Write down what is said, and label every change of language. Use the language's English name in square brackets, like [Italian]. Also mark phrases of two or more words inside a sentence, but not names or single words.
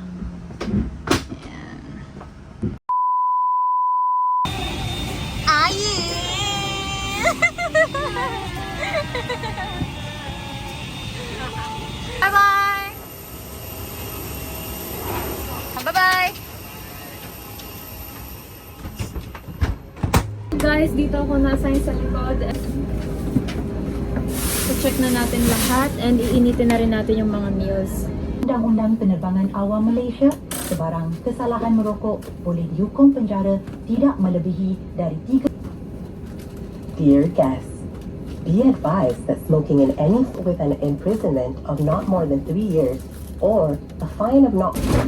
[Filipino] Ayan. [English] Bye-bye! Bye-bye! [Filipino] Guys, dito ako na-assign sa likod. So-check na natin lahat and iinitin na rin natin yung mga meals. [Malay] Undang-Undang Penerbangan Awam Malaysia, sebarang kesalahan merokok boleh dihukum penjara tidak melebihi dari 3. [English] Dear guests, be advised that smoking in any with an imprisonment of not more than 3 years or a fine of not